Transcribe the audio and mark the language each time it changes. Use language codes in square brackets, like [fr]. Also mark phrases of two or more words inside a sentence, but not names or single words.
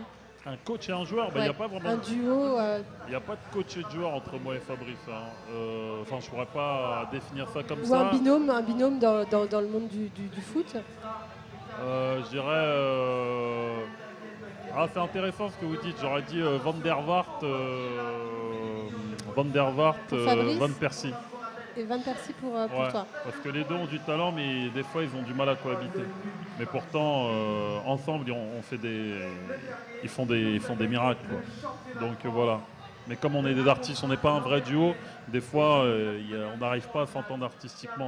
[fr] Un coach et un joueur, il n'y a pas vraiment. Un duo. Il n'y a pas de coach et de joueur entre moi et Fabrice. Enfin, je pourrais pas définir ça comme ou ça. Un binôme dans le monde du foot. Je dirais. C'est intéressant ce que vous dites. J'aurais dit Van der Vaart, Van Persie. Et Van Persie pour toi. Parce que les deux ont du talent, mais des fois ils ont du mal à cohabiter. Mais pourtant, ensemble, ils font des miracles, quoi. Donc voilà. Mais comme on est des artistes, on n'est pas un vrai duo, des fois on n'arrive pas à s'entendre artistiquement.